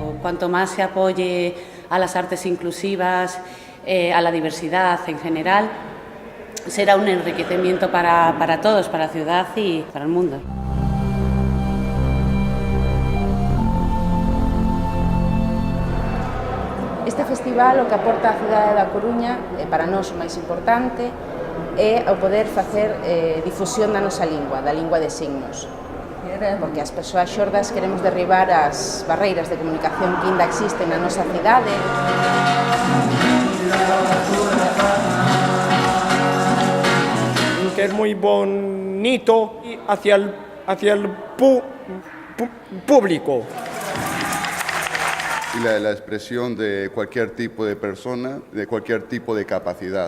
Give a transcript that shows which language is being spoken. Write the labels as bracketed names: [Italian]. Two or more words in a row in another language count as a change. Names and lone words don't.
[Spanish] cuanto más se apoye a las artes inclusivas, a la diversidad en general, será un enriquecimiento para todos, para la ciudad y para el mundo. [Galician] Este festival o que aporta a cidade da Coruña, para nós o máis importante, é o poder facer difusión da nosa lingua, da lingua de signos. Porque as persoas xordas queremos derribar as barreiras de comunicación que ainda existen na nosa cidade. [Spanish] Que es muy bonito hacia el público. Y la expresión de cualquier tipo de persona, de cualquier tipo de capacidad.